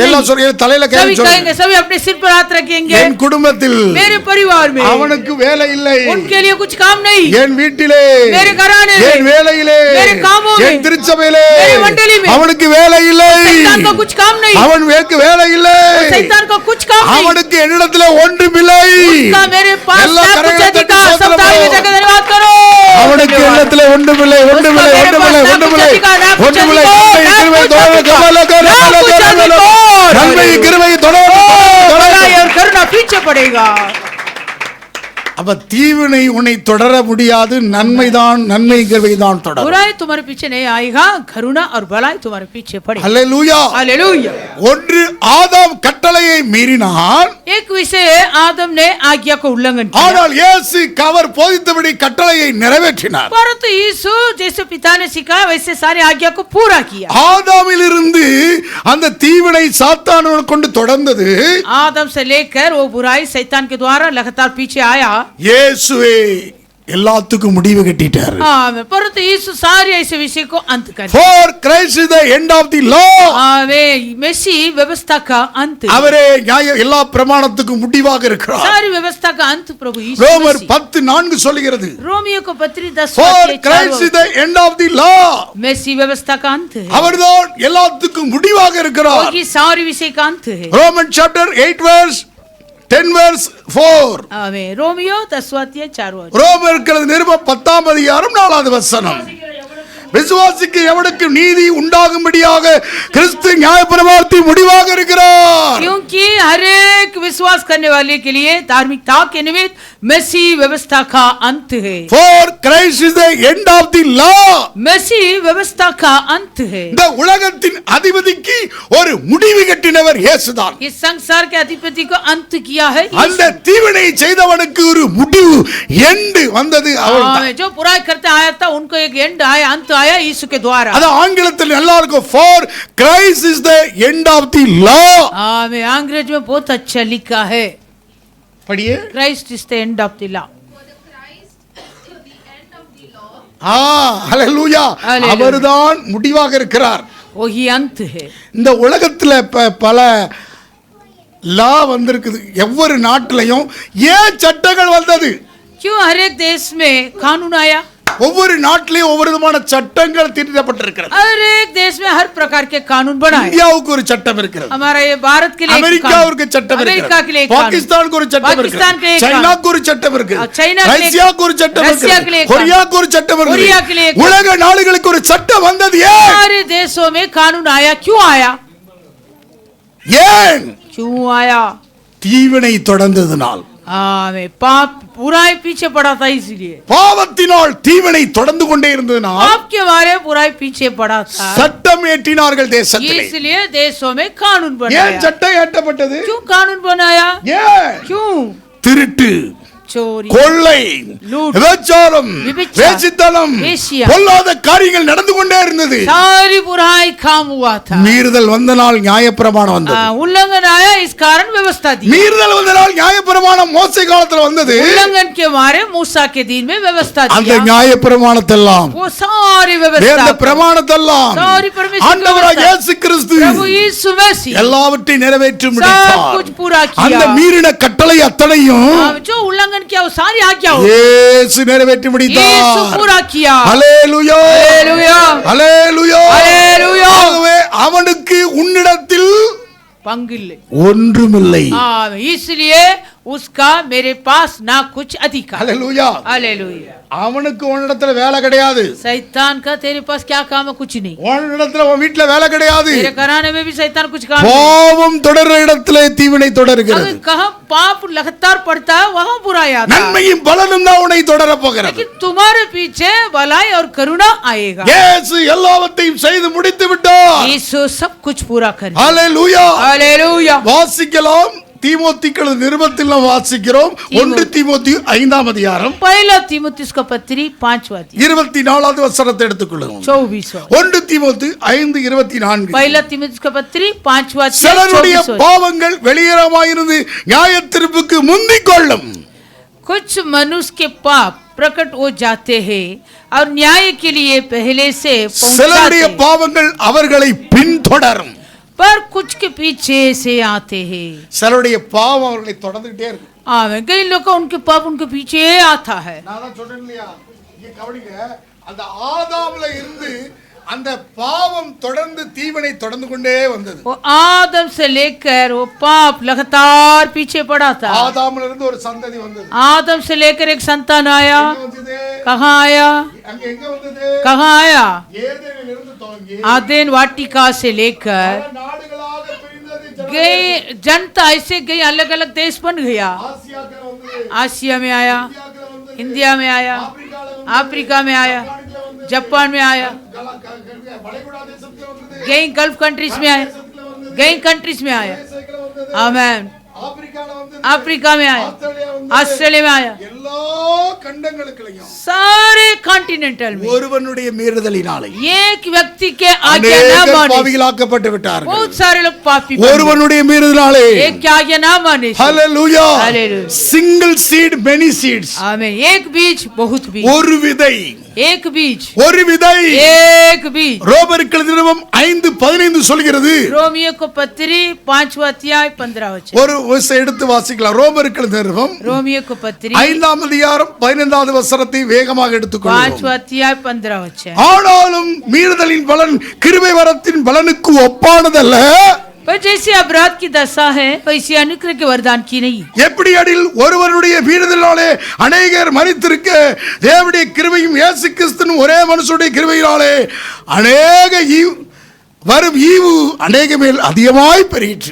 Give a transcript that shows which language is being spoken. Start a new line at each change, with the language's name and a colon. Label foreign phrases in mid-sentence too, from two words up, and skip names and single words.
Tamil: எல்லாம்
Hindi: नहीं.
Tamil: சொல்லுங்க தலையில கை
Hindi: सभी
Tamil: சொல்லுங்க.
Hindi: कहेंगे सभी अपने सिर पर हाथ रखेंगे.
Tamil: என் குடும்பத்தில்
Hindi: मेरे परिवार में
Tamil: அவனுக்கு வேலை இல்லை.
Hindi: उनके लिए कुछ काम नहीं.
Tamil: என் வீட்டிலே
Hindi: मेरे घराने में
Tamil: என் வேலையிலே
Hindi: मेरे कामों में
Tamil: என் திருச்சபையிலே
Hindi: मेरे मंडली में
Tamil: அவனுக்கு வேலை இல்லை.
Hindi: शैतान का कुछ काम नहीं.
Tamil: அவனுக்கு வேலை இல்லை.
Hindi: शैतान का कुछ काम नहीं.
Tamil: அவனுக்கு என்னிடத்துல ஒன்றுமில்லை.
Hindi: उसका मेरे पास
Tamil: எல்லா
Hindi: ना कुछ
Tamil: கரங்களை தட்டி
Hindi: अधिकार. सब
Tamil: ஸ்தோத்திரம்
Hindi: ताली
Tamil: பண்ணுவோம்.
Hindi: बजा के धन्यवाद करो.
Tamil: அவனுக்கு என்னிடத்துல ஒன்றுமில்லை. ஒன்றுமில்லை.
Hindi: उसका मेरे
Tamil: ஒன்றுமில்லை.
Hindi: पास ना
Tamil: ஒன்றுமில்லை.
Hindi: कुछ अधिकार, ना कुछ
Tamil: ஒன்றுமில்லை.
Hindi: अधिकार,
Tamil: நன்மை
Hindi: ना
Tamil: கிருபை
Hindi: कुछ
Tamil: தொடரும்.
Hindi: अधिकार, கமலகர ना கமலகர कुछ கமலகர. अधिकार.
Tamil: நன்மை கிருபை தொடரும்.
Hindi: भलाई और करुणा पीछे पड़ेगा.
Tamil: அப்ப தீவினை உன்னை தொடர முடியாது. நன்மைதான் நன்மை கிருபைதான் தொடரும்.
Hindi: बुराई तुम्हारे पीछे नहीं आएगा. करुणा और भलाई तुम्हारे पीछे पड़ेगा.
Tamil: அல்லேலூயா.
Hindi: हालेलुया.
Tamil: ஒன்று ஆதாம் கட்டளையை மீறினான்.
Hindi: एक विषय आदम ने आज्ञा को उल्लंघन किया.
Tamil: ஆனால் இயேசு அவர் போதித்தபடி கட்டளையை நிறைவேற்றினார்.
Hindi: परंतु यीशु जैसे पिता ने सिखाया वैसे सारी आज्ञा को पूरा किया.
Tamil: ஆதாமிலிருந்து அந்த தீவினை சாத்தானோடு கொண்டு தொடர்ந்தது.
Hindi: आदम से लेकर वो बुराई शैतान के द्वारा लगातार पीछे आया.
Tamil: இயேசுவே எல்லாத்துக்கும் முடிவு கட்டிட்டார்.
Hindi: आमीन. परंतु यीशु सारे ऐसे विषय को अंत कर दिया.
English: For Christ is the end of the law.
Hindi: आमीन. मसीह व्यवस्था का अंत.
Tamil: அவரே நியாய எல்லா பிரமாணத்துக்கும் முடிவாக இருக்கிறார்.
Hindi: सारी व्यवस्था का अंत प्रभु यीशु
Tamil: ரோமர்
Hindi: मसीह.
Tamil: 10:4 சொல்கிறது.
Hindi: रोमियो को पत्री 10
English: For Christ is the end of the law.
Hindi: मसीह व्यवस्था का अंत है.
Tamil: அவர்தான் எல்லாத்துக்கும் முடிவாக இருக்கிறார்.
Hindi: वही सारी विषय का अंत है.
English: Romans chapter 8 verse 10 verse 4.
Hindi: आमीन. रोमियो 10:4.
Tamil: ரோமர்கள் நிருபம் 10ஆம் அதிகாரம் 4வது வசனம். விசுவாசிக்கு எவனுக்கு நீதி உண்டாகும்படியாக கிறிஸ்து நியாயப்பிரமாணத்தின் முடிவாக இருக்கிறார்.
Hindi: क्योंकि हर एक विश्वास करने वाले के लिए धार्मिकता के निमित्त मसीह व्यवस्था का अंत है.
English: For Christ is the end of the law.
Hindi: मसीह व्यवस्था का अंत है.
Tamil: இந்த உலகத்தின் அதிபதிக்கு ஒரு முடிவு கட்டினவர் இயேசுதான்.
Hindi: इस संसार के अधिपति को अंत किया है यीशु.
Tamil: அந்த தீவினை செய்தவனுக்கு ஒரு முடிவு எண்டு வந்தது அவர்தான்.
Hindi: जो बुराई करते आया था उनको एक एंड आया, अंत आया यीशु के द्वारा.
Tamil: அது ஆங்கிலத்தில் எல்லாருக்கும்
English: for Christ is the end of the law.
Hindi: आमीन. अंग्रेजी में बहुत अच्छा लिखा है.
Tamil: படியே.
English: Christ is the end of the law. For the Christ is the end of the law,
Tamil: ஹalleluya.
English: Hallelujah.
Tamil: அவர்தான் முடிவாக இருக்கிறார்.
Hindi: वही अंत है.
Tamil: இந்த உலகத்துல பல லா வந்திருக்குது. ஒவ்வொரு நாட்டிலையும் ஏன் சட்டங்கள் வந்தது?
Hindi: क्यों हर एक देश में कानून आया?
Tamil: ஒவ்வொரு நாட்டிலையும் ஒவ்வொரு விதமான சட்டங்கள் தீட்டப்பட்டிருக்கிறது.
Hindi: हर एक देश में हर प्रकार के कानून बनाए.
Tamil: இந்தியாவுக்கு ஒரு சட்டம் இருக்கிறது.
Hindi: हमारा ये भारत के लिए
Tamil: அமெரிக்காவுக்கு சட்டம்
Hindi: अमेरिका के लिए
Tamil: இருக்கிறது. பாகிஸ்தானுக்கு ஒரு சட்டம்
Hindi: पाकिस्तान के
Tamil: இருக்கிறது.
Hindi: लिए
Tamil: சைனாக்கு ஒரு சட்டம் இருக்கிறது.
Hindi: चाइना के लिए
Tamil: ரஷ்யாவுக்கு ஒரு சட்டம்
Hindi: रशिया के लिए
Tamil: இருக்கிறது. கொரியாவுக்கு ஒரு சட்டம்
Hindi: कोरिया के लिए
Tamil: இருக்கிறது. உலக நாடுகளுக்கு ஒரு சட்டம் வந்தது. ஏன்?
Hindi: सारे देशों में कानून आया. क्यों आया?
Tamil: ஏன்?
Hindi: क्यों आया?
Tamil: தீவினை தொடர்ந்ததனால்.
Hindi: पाप बुराई पीछे पड़ा था, इसलिए
Tamil: பாவத்தினால் தீவினை தொடர்ந்து கொண்டே இருந்ததனால்
Hindi: पाप के बारे बुराई पीछे पड़ा था,
Tamil: சட்டம் ஏற்றினார்கள் தேசத்திலே.
Hindi: इसलिए देशों में कानून
Tamil: ஏன்
Hindi: बनाया.
Tamil: சட்டம் ஏற்றப்பட்டது?
Hindi: क्यों कानून बनाया?
Tamil: ஏன்?
Hindi: क्यों?
Tamil: திருட்டு,
Hindi: चोरी,
Tamil: கொள்ளை,
Hindi: लूट,
Tamil: விபச்சாரம், விபச்சாரம், வேசித்தனம், வேசியா, பொல்லாத காரியங்கள் நடந்து கொண்டே இருந்தது.
Hindi: सारी बुराई काम हुआ था.
Tamil: மீறுதல் வந்த நாள் நியாயப்பிரமாணம் வந்தது.
Hindi: उल्लंघन आया, इस कारण व्यवस्था दी.
Tamil: மீறுதல் வந்த நாள் நியாயப்பிரமாணம் மோசே காலத்துல வந்தது.
Hindi: उल्लंघन के मारे मूसा के दिन में व्यवस्था
Tamil: அந்த
Hindi: दिया.
Tamil: நியாயப்பிரமாணத்தெல்லாம்
Hindi: वो सारी
Tamil: வேத
Hindi: व्यवस्था,
Tamil: பிரமாணத்தெல்லாம்
Hindi: सारी परमेश्वर
Tamil: ஆண்டவராகிய
Hindi: व्यवस्था,
Tamil: இயேசு கிறிஸ்து
Hindi: प्रभु यीशु मसीह
Tamil: எல்லாவற்றையும் நிறைவேற்றி
Hindi: सब
Tamil: முடித்தார்.
Hindi: कुछ पूरा
Tamil: அந்த
Hindi: किया.
Tamil: மீறின கட்டளை அத்தனையும்
Hindi: जो उल्लंघन किया वो सारी आज्ञा
Tamil: இயேசு நிறைவேற்றி
Hindi: यीशु
Tamil: முடித்தார்.
Hindi: पूरा किया.
Tamil: ஹalleluya,
Hindi: हालेलुया,
Tamil: ஹalleluya.
Hindi: हालेलुया.
Tamil: ஆகவே அவனுக்கு உன்னிடத்தில் पंगिल, ஒன்றுமில்லை.
Hindi: इसलिए उसका मेरे पास ना कुछ अधिकार.
Tamil: ஹalleluya.
Hindi: हालेलुया.
Tamil: அவனுக்கு உன்னிடத்துல வேலை கிடையாது.
Hindi: शैतान का तेरे पास क्या काम है? कुछ नहीं.
Tamil: உன்னிடத்துல உன் வீட்ல வேலை கிடையாது.
Hindi: तेरे घराने में भी शैतान कुछ काम नहीं.
Tamil: பாவம் தொடர்ற இடத்திலே தீவினை தொடர்கிறது.
Hindi: अगर कहाँ पाप लगातार पड़ता है वहाँ बुराई आता है.
Tamil: நன்மையும் பலனும் தான் உன்னை தொடர போகிறது.
Hindi: लेकिन तुम्हारे पीछे भलाई और करुणा आएगा.
Tamil: இயேசு எல்லாவற்றையும் செய்து முடித்து விட்டார்.
Hindi: यीशु सब कुछ पूरा कर.
Tamil: ஹalleluya.
Hindi: हालेलुया.
Tamil: வாசிக்கலாம். தீமோத்தேயுக்கு நிருபத்தில் நாம் வாசிக்கிறோம். 1 தீமோத்தேயு 5ஆம் அதிகாரம்
Hindi: पहला तीमुथियुस का पत्री 5वां अध्याय
Tamil: 24வது வசனத்தை எடுத்துக்கொள்ளுங்க.
Hindi: 24वां.
Tamil: 1 தீமோத்தேயு 5:24.
Hindi: पहला तीमुथियुस का पत्री 5वां अध्याय
Tamil: சிலருடைய
Hindi: 24वां.
Tamil: பாவங்கள் வெளியேறமாயிருந்து நியாயத்தீர்ப்புக்கு முந்திக் கொள்ளும்.
Hindi: कुछ मनुष्य के पाप प्रकट हो जाते हैं और न्याय के लिए पहले से पहुंचाते
Tamil: சிலருடைய
Hindi: हैं,
Tamil: பாவங்கள் அவர்களை பின்தொடரும்.
Hindi: पर कुछ के पीछे से आते हैं.
Tamil: சிலருடைய பாவம் அவர்களை தொடர்ந்துட்டே இருக்கு.
Hindi: आवे कई लोग का उनके पाप उनके पीछे आता है.
Tamil: நான் தான் சொல்றேன் இல்லையா, இங்க கவனிங்க. அந்த ஆதாம்ல இருந்து அந்த பாவம் தொடர்ந்து தீவினை தொடர்ந்து கொண்டே வந்தது.
Hindi: वो आदम से लेकर वो पाप लगातार पीछे पड़ा था.
Tamil: ஆதாம்ல இருந்து ஒரு சந்ததி வந்தது.
Hindi: आदम से लेकर एक संतान आया.
Tamil: எங்க வந்தது?
Hindi: कहाँ आया?
Tamil: அங்க எங்க வந்தது?
Hindi: कहाँ आया?
Tamil: ஏதேனில் இருந்து துவங்கி
Hindi: आदेन वाटिका से लेकर
Tamil: பல நாடுகளாக பிரிந்தது.
Hindi: गई जनता ऐसे गई, अलग अलग देश बन गया.
Tamil: ஆசியாக்குல வந்தது.
Hindi: आसिया में आया,
Tamil: இந்தியாக்குல வந்தது.
Hindi: इंडिया में आया,
Tamil: ஆப்பிரிக்கால வந்தது.
Hindi: अफ्रीका में आया,
Tamil: ஜப்பான்ல வந்தது.
Hindi: जापान में आया,
Tamil: வளைகுடா தேசத்துல வந்தது.
Hindi: कई
English: gulf countries
Hindi: में आया,
Tamil: தேசத்துல வந்தது.
Hindi: कई कंट्रीज में आया.
Tamil: தேசத்துல வந்தது.
Hindi: आमेन.
Tamil: ஆப்பிரிக்கால வந்தது.
Hindi: अफ्रीका में आया,
Tamil: ஆஸ்திரேலியா வந்தது.
Hindi: ऑस्ट्रेलिया में आया,
Tamil: எல்லா கண்டங்களுக்குள்ளயும்
Hindi: सारे कॉन्टिनेंटल में
Tamil: ஒருவனுடைய மீறுதலினாலே
Hindi: एक व्यक्ति के आज्ञा न
Tamil: அநேகர்
Hindi: माने
Tamil: பாவிகளாக்கப்பட்டு விட்டார்கள்.
Hindi: बहुत सारे लोग पापी बन गए.
Tamil: ஒருவனுடைய மீறுதலினாலே
Hindi: एक की आज्ञा न माने से.
Tamil: ஹalleluya.
English: Hallelujah. single seed many seeds.
Hindi: आमेन. एक बीज बहुत बीज,
Tamil: ஒரு விதை,
Hindi: एक बीज,
Tamil: ஒரு விதை.
Hindi: एक बीज.
Tamil: ரோமருக்கு நிருபம் 5:15 சொல்கிறது.
Hindi: रोमियो को पत्री 5वां अध्याय 15 वचन.
Tamil: ஒரு வசனம் எடுத்து வாசிக்கலாம். ரோமருக்கு நிருபம்
Hindi: रोमियो को पत्री
Tamil: 5ஆம் அதிகாரம் 15வது வசனத்தை வேகமாக எடுத்துக்கொள்ளுங்கள்.
Hindi: 5वां अध्याय 15 वचन.
Tamil: ஆனாலும் மீறுதலின் பலன் கிருபை வரத்தின் பலனுக்கு ஒப்பானதல்ல.
Hindi: पर जैसे अपराध की दशा है वैसे अनुग्रह के वरदान की नहीं.
Tamil: எப்படி அடில் ஒருவனுடைய மீறுதலினாலே அநேகர் மரித்திருக்க தேவனுடைய கிருபையும் இயேசு கிறிஸ்துவின் ஒரே மனுஷனுடைய கிருபையினாலே அநேக வரும் ஈவு அநேக மேல் அதிகமாய் பெருகிற்று.